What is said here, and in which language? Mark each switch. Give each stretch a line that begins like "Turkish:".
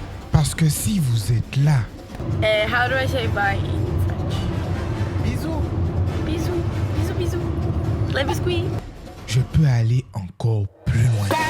French: Parce que si vous êtes là,
English: How do I say bye in French?
French: Bisous. Bisous. Bisous, bisous. Les biscuits. je peux aller encore plus loin.